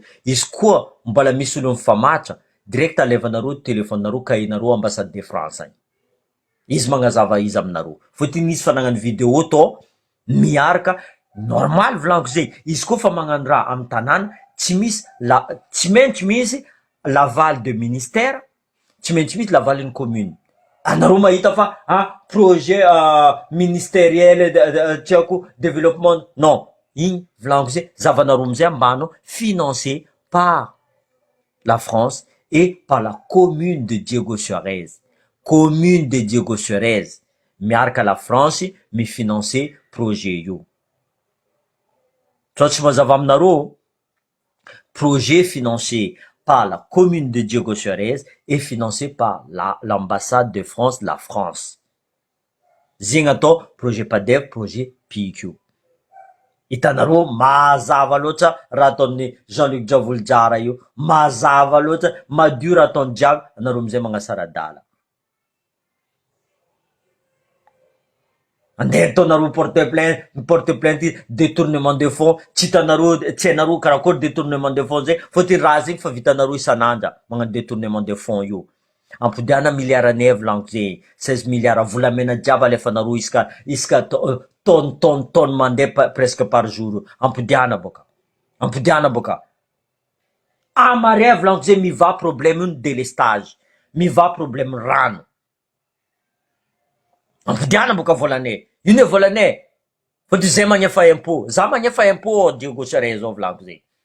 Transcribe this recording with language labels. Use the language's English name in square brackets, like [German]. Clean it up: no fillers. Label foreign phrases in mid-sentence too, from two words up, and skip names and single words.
[Malagasy] izy koa mbola misy olo mifamatra direct alevanareo telefonareo kahinareo [French] ambassade de France [Malagasy] agny, izy magnazava izy aminareo, fôtiny izy fa nagnano video tô miaraka normal volaniko zay, izy koa fa magnano raha amy tanàna tsy misy tsy maintsy misy [French] laval de ministère, [Malagasy] tsy maintsy misy lavaliny commune. Anareo mahita fa [French] projet ministériel [Malagasy] tsy haiko [French] développement, non, [Malagasy] igny volaniko zay zavanareo amizay ambano [French] financé par la France et par la commune de Diego Suarez, commune de Diego Suarez [Malagasy] miaraka la France mifinancer projet io. Tsy mazava aminareo, [French] projet financé par la commune de Diego Suarez et financé par l'ambassade de France, la France. [Malagasy] Zegny atao projet PADEV, projet PIQ. Hitanareo mazava loatra raha ataon'ny Jean-Luc Javolodrara io, mazava loatra, madio raha ataony jiaby, anareo amizay magnasara dala. Andeha ataonareo [French] porte plainte détournement de fonds, [Malagasy] tsy hitanareo tsy hainareo karakory [French] détournement de fonds [Malagasy] zay, fôtiny raha zegny fa vitanareo isan'andra magnano [French] détournement de fonds [Malagasy] io. Ampodiana milliard anay volaniko zay, 16 milliards volamena jiaby alefanareo isaka tonne mandeha [French] presque par jour, [Malagasy] ampodiana boka. Amare volaniko zay miva problème io délestage, miva problème rano, ampodiana boka volanay, ino e volanay, fôtiny zay magnefa impôt, za magnefa impôt Diego Suarez zao volaniko zay.